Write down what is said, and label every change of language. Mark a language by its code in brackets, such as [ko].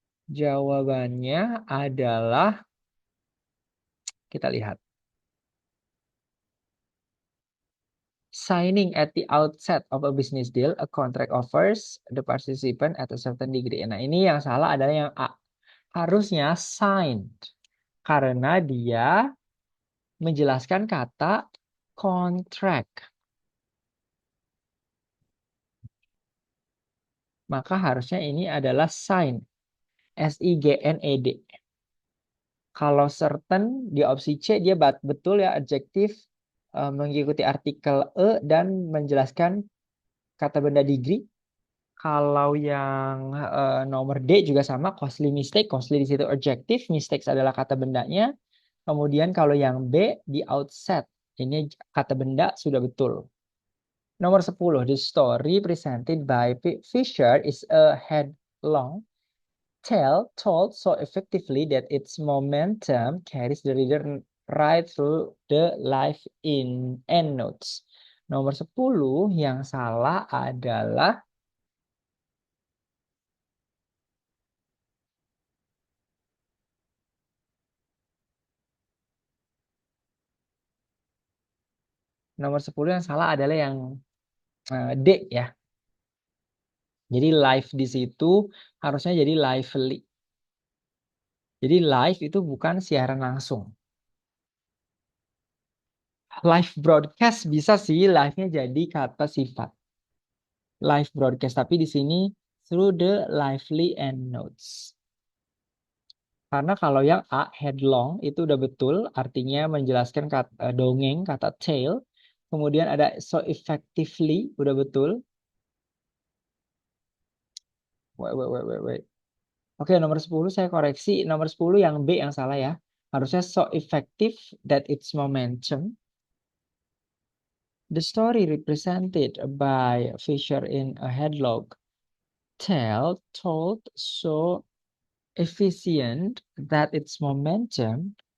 [id] Jawabannya adalah kita lihat. [en] Signing at the outset of a business deal, a contract offers the participant at a certain degree. [id] Nah, ini yang salah adalah yang A. Harusnya signed. Karena dia menjelaskan kata contract. Maka harusnya ini adalah sign. SIGNED. Kalau certain di opsi C dia betul ya adjektif mengikuti artikel E dan menjelaskan kata benda degree. Kalau yang nomor D juga sama costly mistake. Costly di situ adjektif, mistakes adalah kata bendanya. Kemudian kalau yang B di outset ini kata benda sudah betul. Nomor 10, [en] the story presented by Fisher is a headlong tale told so effectively that its momentum carries the reader right through the life in endnotes. [id] Nomor 10 yang salah adalah nomor 10 yang salah adalah yang D ya. Jadi live di situ harusnya jadi lively. Jadi live itu bukan siaran langsung. [en] Live broadcast [id] bisa sih live-nya jadi kata sifat. [en] Live broadcast [id] tapi di sini [en] through the lively end notes. [id] Karena kalau yang A headlong itu udah betul artinya menjelaskan kata dongeng kata tale. Kemudian ada so effectively udah betul. [en] Wait. [id] Oke, nomor 10 saya koreksi. Nomor 10 yang B yang salah ya. Harusnya [en] so effective that its momentum. The story represented by Fisher in a headlong tale told so efficient that its momentum.